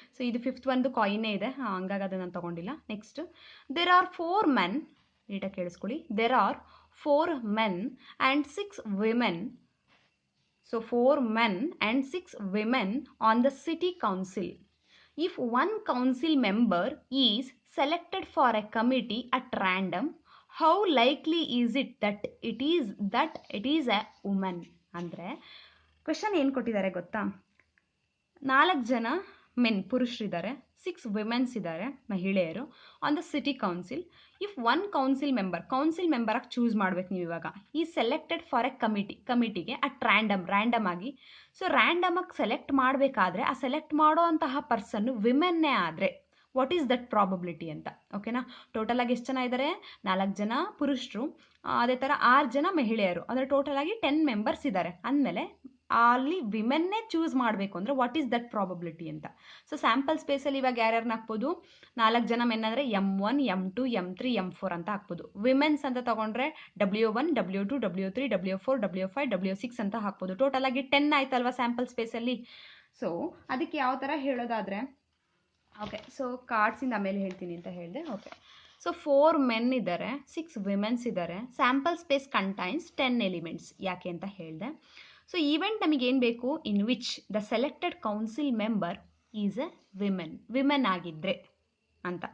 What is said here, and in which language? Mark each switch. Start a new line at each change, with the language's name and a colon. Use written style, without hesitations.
Kannada: So ಇದು fifth ಒಂದು ಕಾಯಿನೇ ಇದೆ, ಹಂಗಾಗಿ ಅದನ್ನು ನಾನು ತೊಗೊಂಡಿಲ್ಲ. ನೆಕ್ಸ್ಟ್,
English: there are 4 men,
Kannada: ನೀಟಾಗಿ ಕೇಳಿಸ್ಕೊಳ್ಳಿ, there are 4 men and 6 women.
English: So 4 men and 6 women on the city council. If one council member is selected for a committee at random, how likely is it that it is a woman?
Kannada: ಅಂದರೆ question ಏನು ಕೊಟ್ಟಿದ್ದಾರೆ ಗೊತ್ತಾ, 4 ಜನ men ಪುರುಷರಿದ್ದಾರೆ, 6 women's ಇದ್ದಾರೆ ಮಹಿಳೆಯರು
English: On the city council. If one council member
Kannada: ಆಗಿ choose ಮಾಡ್ಬೇಕು ನೀವು ಇವಾಗ.
English: ಈ selected for a ಕಮಿಟಿಗೆ at random ಆಗಿ.
Kannada: ಸೊ ರ್ಯಾಂಡಮ್ ಆಗಿ ಸೆಲೆಕ್ಟ್ ಮಾಡಬೇಕಾದ್ರೆ ಆ ಸೆಲೆಕ್ಟ್ ಮಾಡೋ ಅಂತಹ ಪರ್ಸನ್ ವಿಮೆನ್ನೇ ಆದರೆ
English: what is that probability
Kannada: ಅಂತ. ಓಕೆನಾ. ಟೋಟಲ್ ಆಗಿ ಎಷ್ಟು ಜನ ಇದ್ದಾರೆ, 4 ಜನ ಪುರುಷರು, ಅದೇ ಥರ 6 ಜನ ಮಹಿಳೆಯರು, ಅಂದರೆ ಟೋಟಲ್ ಆಗಿ 10 ಮೆಂಬರ್ಸ್ ಇದ್ದಾರೆ. ಅಂದಮೇಲೆ ಅಲ್ಲಿ ವಿಮೆನ್ನೇ ಚೂಸ್ ಮಾಡಬೇಕು ಅಂದರೆ
English: what is that probability
Kannada: ಅಂತ. ಸೊ ಸ್ಯಾಂಪಲ್ ಸ್ಪೇಸಲ್ಲಿ ಇವಾಗ ಯಾರ್ಯಾರನ್ನ ಹಾಕ್ಬೋದು, 4 ಜನ ಮೆನ್ ಅಂದರೆ M1, M2, M3, M4 ಅಂತ ಹಾಕ್ಬೋದು. ವಿಮೆನ್ಸ್ ಅಂತ ತಗೊಂಡ್ರೆ W1, W2, W3, W4, W5, W6 ಅಂತ ಹಾಕ್ಬೋದು. ಟೋಟಲ್ ಆಗಿ 10 ಆಯ್ತಲ್ವಾ ಸ್ಯಾಂಪಲ್ ಸ್ಪೇಸಲ್ಲಿ. ಸೊ ಅದಕ್ಕೆ ಯಾವ ಥರ ಹೇಳೋದಾದರೆ, ಓಕೆ, ಸೊ ಕಾರ್ಡ್ಸಿಂದ ಆಮೇಲೆ ಹೇಳ್ತೀನಿ ಅಂತ ಹೇಳಿದೆ. ಓಕೆ, ಸೊ 4 ಮೆನ್ ಇದ್ದಾರೆ, 6 ವಿಮೆನ್ಸ್ ಇದ್ದಾರೆ,
English: Sample space contains 10 elements.
Kannada: ಯಾಕೆ ಅಂತ ಹೇಳಿದೆ. ಸೊ ಈವೆಂಟ್ ನಮಗೇನು ಬೇಕು,
English: in which the selected council member is a women
Kannada: ಆಗಿದ್ರೆ ಅಂತ.